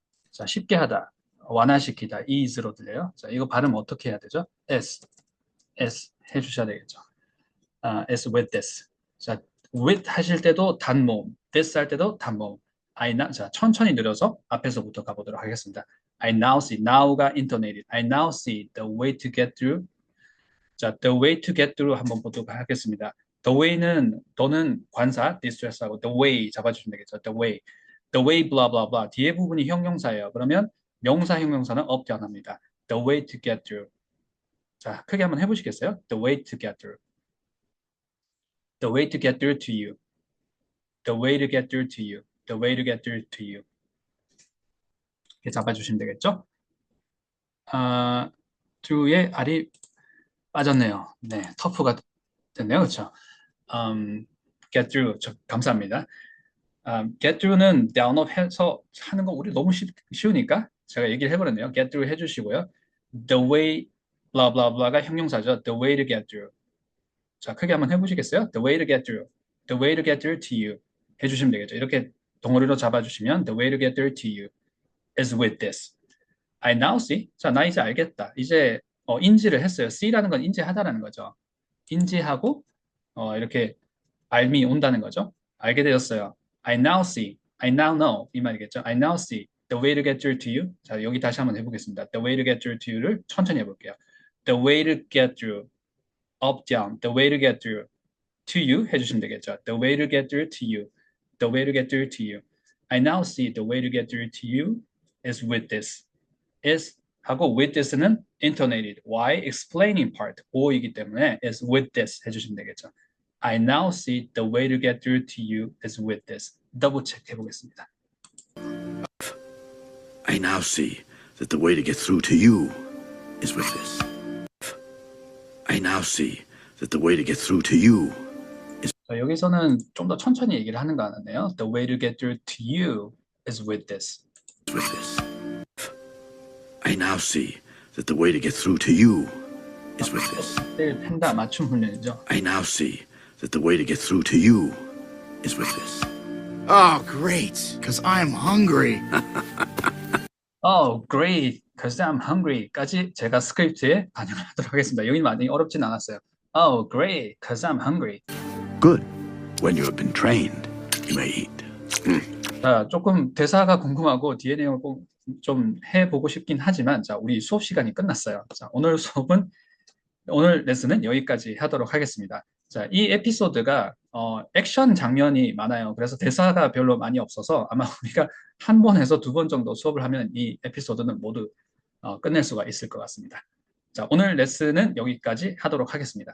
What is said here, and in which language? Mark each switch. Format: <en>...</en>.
<ko>자, 쉽게 하다, 완화시키다, is로 들려요. 자, 이거 발음 어떻게 해야 되죠? s,</ko> <en>as</en> <ko>해주셔야 되겠죠.</ko> <en>as with this.</en> <ko>자, with 하실 때도 단모음, this 할 때도 단모음. 자, 천천히 느려서 앞에서부터 가보도록 하겠습니다.</ko> <en>I now see, now가 intonated. I now see the way to get through. 자, the way to get through</en> <ko>한번 보도록 하겠습니다. The way는 너는 관사, distress하고 the way 잡아주시면 되겠죠.</ko> <en>The way, blah blah blah.</en> <ko>뒤에 부분이 형용사예요. 그러면 명사, 형용사는 up, down합니다.</ko> <en>The way to get through.</en> <ko>자, 크게 한번 해보시겠어요?</ko> <en>The way to get through. The way to get through to you. The way to get through to you. The way to get through to you.</en> <ko>이렇게 잡아주시면 되겠죠? through의 R이 빠졌네요. 네, 터프가 됐네요. 그렇죠?</ko> <en>get through.</en> <ko>감사합니다. get through는 down업 해서 하는 거 우리 너무 쉬우니까 제가 얘기를 해버렸네요.</ko> <en>get through</en> <ko>해주시고요.</ko> <en>The way, blah blah blah가 형용사죠. The way to get through.</en> <ko>자, 크게 한번 해보시겠어요?</ko> <en>The way to get through. The way to get through to you.</en> <ko>해주시면 되겠죠. 이렇게 덩어리로 잡아주시면</ko> <en>The way to get through to you is with this. I now see.</en> <ko>자, 나 이제 알겠다. 이제 인지를 했어요. see라는 건 인지하다라는 거죠. 인지하고 이렇게 알미 온다는 거죠. 알게 되었어요.</ko> <en>I now see. I now know.</en> <ko>이 말이겠죠.</ko> <en>I now see. The way to get through to you.</en> <ko>자, 여기 다시 한번 해보겠습니다.</ko> <en>The way to get through to you를 천천히 해볼게요. The way to get through. up, down. The way to get through to you</en> <ko>해주시면 되겠죠.</ko> <en>The way to get through to you. The way to get through to you. I now see the way to get through to you is with this. is 하고 with this는 intonated. Why? Explaining part.</en> <ko>오이기 때문에 is with this 해주시면 되겠죠.</ko> <en>I now see the way to get through to you is with this.</en> <ko>더블 체크 해보겠습니다.</ko> <en>I now see that the way to get through to you is with this. I now see that the way to get through to you is</en> <ko>자, 여기서는 좀 더 천천히 얘기를 하는 거 같네요.</ko> <en>The way to get through to you is with this. with this. I now see that the way to get through to you is with this.</en> <ko>펜다 맞춤 훈련이죠.</ko> <en>I now see that the way to get through to you is with this. Oh, great, because I'm hungry. Oh, great, because I'm hungry.</en> <ko>까지 제가 스크립트에 반영을 하도록 하겠습니다. 여기는 많이 어렵진 않았어요.</ko> <en>Oh, great, because I'm hungry. Good. When you have been trained, you may eat.</en> <ko>자, 조금 대사가 궁금하고 뒤에 내용을 꼭 좀 해보고 싶긴 하지만 자, 우리 수업 시간이 끝났어요. 자, 오늘 레슨은 여기까지 하도록 하겠습니다. 자, 이 에피소드가 액션 장면이 많아요. 그래서 대사가 별로 많이 없어서 아마 우리가 한 번에서 두 번 정도 수업을 하면 이 에피소드는 모두 끝낼 수가 있을 것 같습니다. 자, 오늘 레슨은 여기까지 하도록 하겠습니다.</ko>